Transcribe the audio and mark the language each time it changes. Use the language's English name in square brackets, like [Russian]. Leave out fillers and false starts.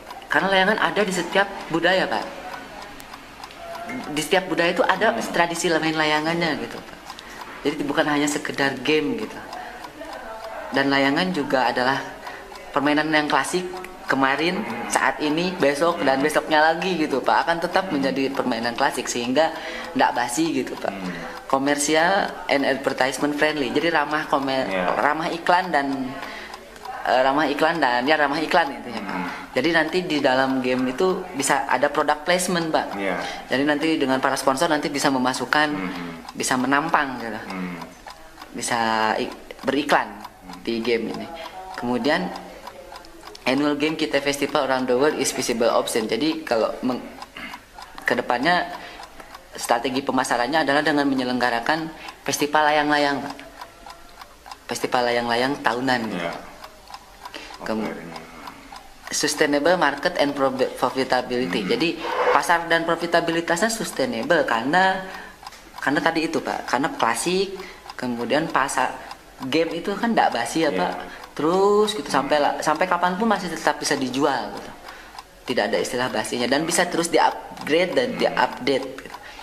[Indonesian] Karena layangan ada di setiap budaya Pak. Di setiap budaya itu ada tradisi main layangannya gitu Pak. Jadi bukan hanya sekedar game gitu. Dan layangan juga adalah permainan yang klasik kemarin, saat ini, besok dan besoknya lagi gitu Pak. Akan tetap menjadi permainan klasik sehingga tidak basi gitu Pak. [English] Komersial and advertisement friendly. [Indonesian] Jadi ramah iklan dan ramah iklan intinya Pak. Jadi nanti di dalam game itu bisa ada product placement Pak. Jadi nanti dengan para sponsor nanti bisa memasukkan, bisa menampang gitu. Bisa beriklan di game ini. Kemudian [English] annual game kita festival around the world is visible option. [Indonesian] Jadi kalau kedepannya strategi pemasarannya adalah dengan menyelenggarakan festival layang-layang Pak. Festival layang-layang tahunan gitu. [English] Sustainable market and profitability. [Indonesian] Jadi pasar dan profitabilitasnya sustainable karena tadi itu Pak, karena klasik, kemudian pasar game itu kan tidak basi ya Pak, terus gitu sampai kapanpun masih tetap bisa dijual gitu. Tidak ada istilah basinya dan bisa terus di-upgrade dan di-update gitu.